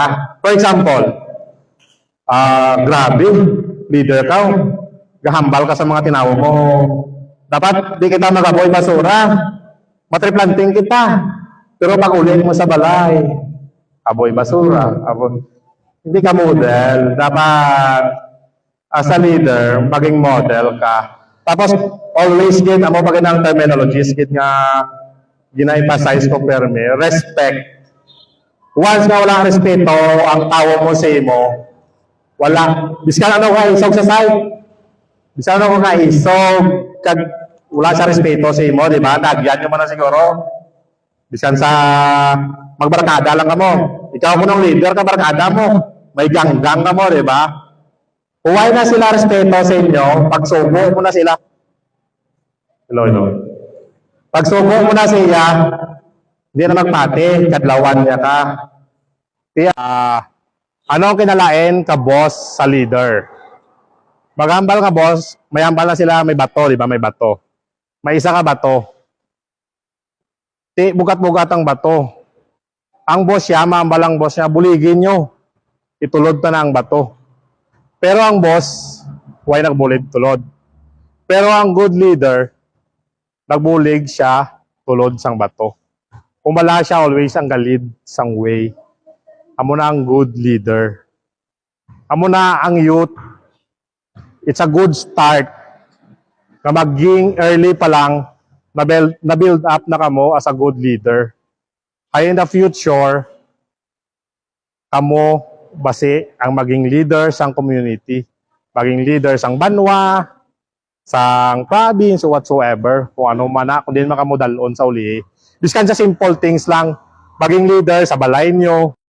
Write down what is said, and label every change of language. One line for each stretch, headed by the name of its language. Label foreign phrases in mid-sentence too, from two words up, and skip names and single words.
English: For example,
Hiligaynon: grabe, leader ka, gahambal ka sa mga tinawo mo. Dapat di kita magaboy basura. Matriplanting kita. Pero pag ulit mo sa balay, aboy basura.
Filipino: Hindi ka model. Dapat
English: as a leader,
Filipino: maging model ka. Tapos,
Hiligaynon: always gid amo pag ng terminologies gid nga gina-emphasize ko perme, respect. Once nga walang respeto ang tao mo sa imo, wala. Biskan ano ka isog sa side. Biskan ano ka isog kag wala sa respeto sa imo, di ba? Tagyan nyo man na siguro. Biskan sa magbarkada lang ka mo. Ikaw mo ng leader ka barkada mo. May ganggang ka mo, di ba? Huwag na sila respeto sa inyo, pagsubo mo na sila. Hello. Pagsubo mo na siya, hindi na magpati, kadlawan niya ka. Kaya, ano ang kinalain ka boss sa leader? Maghambal ka boss, may hambal na sila, may bato, di ba? May bato. May isa ka bato. Bugat-bugat ang bato. Ang boss niya, mahambal ang boss niya, buligin nyo. Itulod na ang bato. Pero ang boss, why nagbulig tulod? Pero ang
English: good leader,
Hiligaynon: nagbulig siya tulod sang bato. Kumala siya always ang galid sang way. Amo na ang
English: good leader.
Hiligaynon: Amo na ang youth.
English: It's a good start.
Hiligaynon: Na maging early pa lang, na
English: build up
Hiligaynon: na kamo
English: as a good leader. Ay in the future,
Hiligaynon: kamo base ang maging leader sang community, maging leader sang banwa, sang province,
English: or whatsoever,
Hiligaynon: kung ano man na, kung din makamodalon sa uli. Biskan sa
English: simple things
Hiligaynon: lang, maging leader sa balay nyo.